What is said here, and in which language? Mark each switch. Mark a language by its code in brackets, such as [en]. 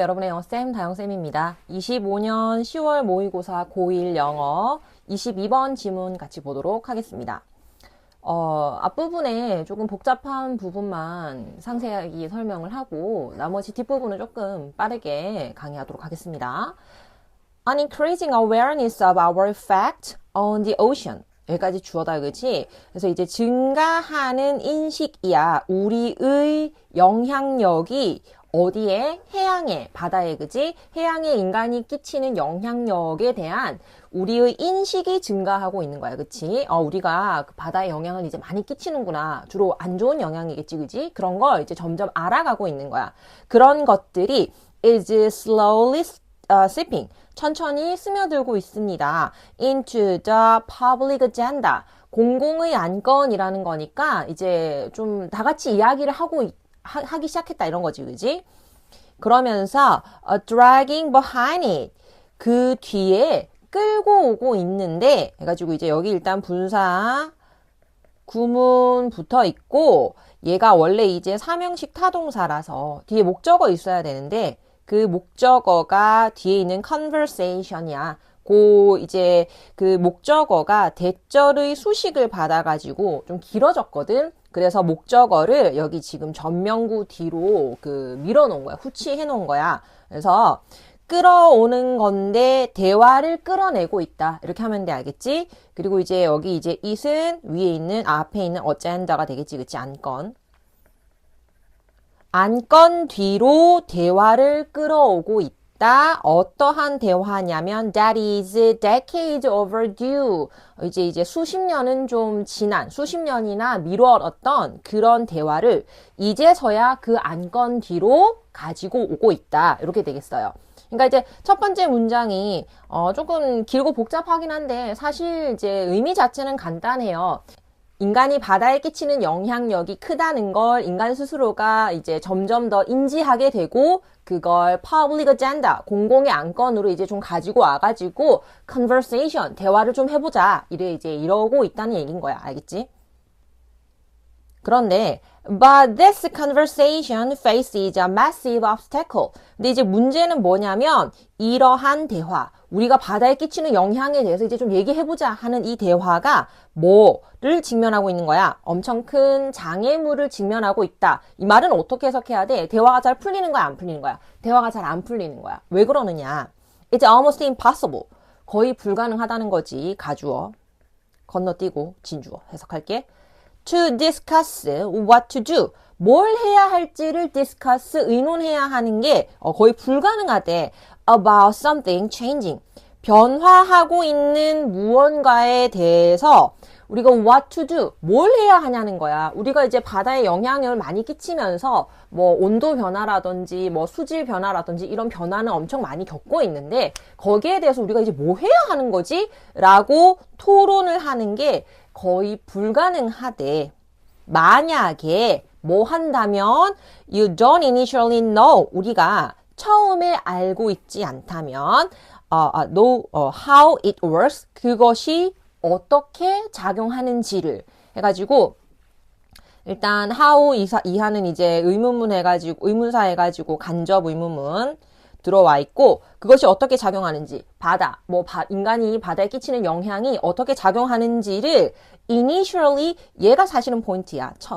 [ko] 여러분의 영어쌤 다영쌤입니다. 25년 10월 모의고사 고1 영어 22번 지문 같이 보도록 하겠습니다. 앞부분에 조금 복잡한 부분만 상세하게 설명을 하고 나머지 뒷부분은 조금 빠르게 강의하도록 하겠습니다. [en] An increasing awareness of our effect on the ocean. [ko] 여기까지 주어다, 그치? 그래서 이제 증가하는 인식이야. 우리의 영향력이 어디에? 해양에, 바다에, 그지? 해양에 인간이 끼치는 영향력에 대한 우리의 인식이 증가하고 있는 거야, 그치? 우리가 그 바다에 영향을 이제 많이 끼치는구나. 주로 안 좋은 영향이겠지, 그지? 그런 걸 이제 점점 알아가고 있는 거야. 그런 것들이 [en] is slowly seeping. [ko] 천천히 스며들고 있습니다. [en] into the public agenda. [ko] 공공의 안건이라는 거니까 이제 좀 다 같이 이야기를 하기 시작했다 이런 거지, 그지? 그러면서 [en] dragging behind it. [ko] 그 뒤에 끌고 오고 있는데 해가지고 이제 여기 일단 분사 구문 붙어 있고 얘가 원래 이제 사명식 타동사라서 뒤에 목적어 있어야 되는데 그 목적어가 뒤에 있는 conversation이야. 이제 그 목적어가 대절의 수식을 받아가지고 좀 길어졌거든. 그래서 목적어를 여기 지금 전명구 뒤로 밀어 놓은 거야. 후치해 놓은 거야. 그래서 끌어오는 건데 대화를 끌어내고 있다. 이렇게 하면 돼, 알겠지? 그리고 이제 여기 이제 it은 위에 있는 앞에 있는 agenda가 되겠지, 그치? 안건 뒤로 대화를 끌어오고 있다. 어떠한 대화냐면 [en] that is decades overdue. [ko] 이제 수십 년은 좀 지난, 수십 년이나 미뤄졌던 그런 대화를 이제서야 그 안건 뒤로 가지고 오고 있다. 이렇게 되겠어요. 그러니까 이제 첫 번째 문장이 조금 길고 복잡하긴 한데 사실 이제 의미 자체는 간단해요. 인간이 바다에 끼치는 영향력이 크다는 걸 인간 스스로가 이제 점점 더 인지하게 되고 그걸 [en] public agenda, [ko] 공공의 안건으로 이제 좀 가지고 와가지고 conversation, 대화를 좀 해보자. 이러고 있다는 얘기인 거야. 알겠지? 그런데 [en] but this conversation faces a massive obstacle. [ko] 근데 이제 문제는 뭐냐면 이러한 대화, 우리가 바다에 끼치는 영향에 대해서 이제 좀 얘기해보자 하는 이 대화가 뭐를 직면하고 있는 거야? 엄청 큰 장애물을 직면하고 있다. 이 말은 어떻게 해석해야 돼? 대화가 잘 풀리는 거야, 안 풀리는 거야? 대화가 잘 안 풀리는 거야. 왜 그러느냐? [en] It's almost impossible. [ko] 거의 불가능하다는 거지. 가주어. 건너뛰고 진주어 해석할게. [en] To discuss what to do. [ko] 뭘 해야 할지를 discuss, 의논해야 하는 게 거의 불가능하대. [en] About something changing. [ko] 변화하고 있는 무언가에 대해서 우리가 [en] what to do, [ko] 뭘 해야 하냐는 거야. 우리가 이제 바다에 영향을 많이 끼치면서 뭐 온도 변화라든지 뭐 수질 변화라든지 이런 변화는 엄청 많이 겪고 있는데 거기에 대해서 우리가 이제 뭐 해야 하는 거지? 라고 토론을 하는 게 거의 불가능하대. 만약에 뭐 한다면 [en] you don't initially know. [ko] 우리가 처음에 알고 있지 않다면 [en] know how it works. [ko] 그것이 어떻게 작용하는지를 해가지고 일단 how 이하는 이제 의문사 해가지고 간접 의문문 들어와 있고 그것이 어떻게 작용하는지 인간이 바다에 끼치는 영향이 어떻게 작용하는지를 initially 얘가 사실은 포인트야.